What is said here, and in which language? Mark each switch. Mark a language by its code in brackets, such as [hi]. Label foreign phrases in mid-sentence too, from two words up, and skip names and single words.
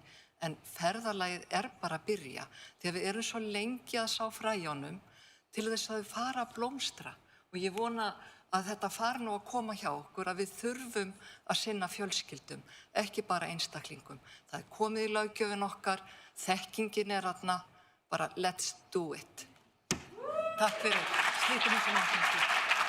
[is] En ferðalagið bara að byrja, því að við erum svo lengi að sá fræjónum til þess að þau fara að blómstra. Og ég vona að þetta fari nú að koma hjá okkur, að við þurfum að sinna fjölskyldum, ekki bara einstaklingum. Það er komið í löggjöfin okkar, þekkingin þarna, bara [en] let's do it. [is] Takk fyrir, slítum þessum áfengi.